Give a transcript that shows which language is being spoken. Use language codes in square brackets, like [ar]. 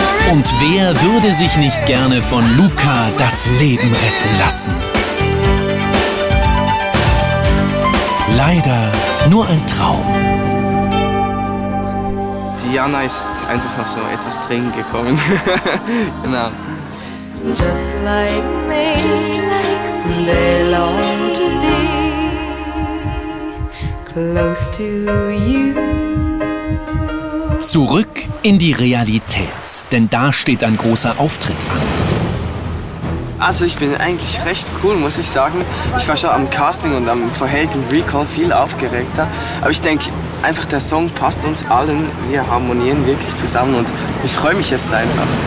[de] Und wer würde sich nicht gerne von Luca das Leben retten lassen? Leider nur ein Traum. Diana ist einfach noch so etwas drin gekommen. Genau. [en] Just like me, they long to be close to you. [de] Zurück in die Realität, denn da steht ein großer Auftritt an. Also ich bin eigentlich recht cool, muss ich sagen. Ich war schon am Casting und am vorherigen Recall viel aufgeregter. Aber ich denke, einfach der Song passt uns allen. Wir harmonieren wirklich zusammen und ich freue mich jetzt einfach.